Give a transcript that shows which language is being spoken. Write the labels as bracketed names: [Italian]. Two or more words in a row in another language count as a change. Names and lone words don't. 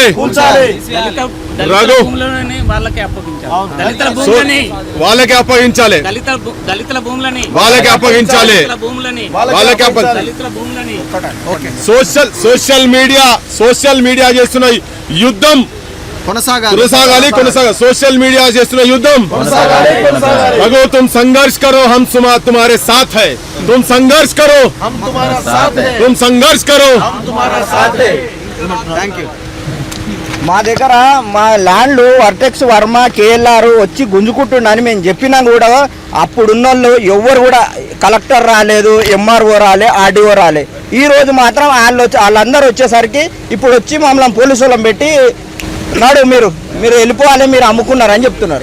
[Telugu] వాళ్ళకే అప్పగించాలి. వాళ్ళకి అప్పగించాలి. [English] social media [Telugu] చేస్తున్న యుద్ధం కొనసాగాలి. [English] social media [Telugu] చేస్తున్న యుద్ధం [Hindi] रघु तुम संघर्ष करो, हम तुम्हारे साथ है. तुम संघर्ष करो, हम तुम्हारा साथ है. तुम संघर्ष करो, हम तुम्हारा साथ है. [English] Thank you. [Telugu] మా దగ్గర మా ల్యాండ్లు వర్టెక్స్ వర్మ కేఎల్ఆర్ వచ్చి గుంజుకుంటుండని మేము చెప్పినా కూడా అప్పుడున్న వాళ్ళు ఎవ్వరు కూడా కలెక్టర్ రాలేదు, ఎంఆర్ఓ రాలే, ఆర్డీఓ రాలే. ఈ రోజు మాత్రం వాళ్ళందరూ వచ్చేసరికి ఇప్పుడు వచ్చి మమ్మల్ని పోలీసు వాళ్ళని పెట్టి నాడు మీరు వెళ్ళిపోవాలి, మీరు అమ్ముకున్నారని చెప్తున్నారు.